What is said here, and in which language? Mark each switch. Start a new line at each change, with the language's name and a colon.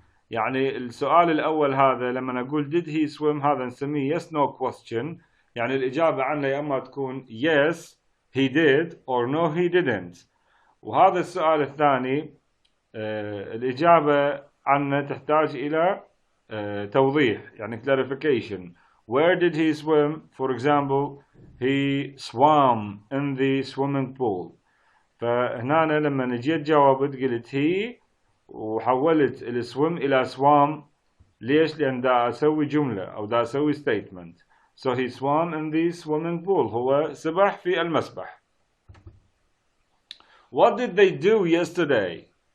Arabic: يعني السؤال الأول هذا لما نقول
English: did he swim
Arabic: هذا نسميه
English: yes no question،
Arabic: يعني الإجابة عنه يا أما تكون
English: yes he did or no he didn't.
Arabic: وهذا السؤال الثاني الإجابة عنه تحتاج إلى توضيح، يعني clarification.
English: Where did he swim? For example, he swam in the swimming pool.
Arabic: فهنا لما جيت جاوبت قلت he وحولت السويم إلى swam ليش؟ لأن دا أسوي جملة أو دا أسوي statement.
English: So he swam in the swimming pool.
Arabic: هو سبح في المسبح.
English: What did they do yesterday?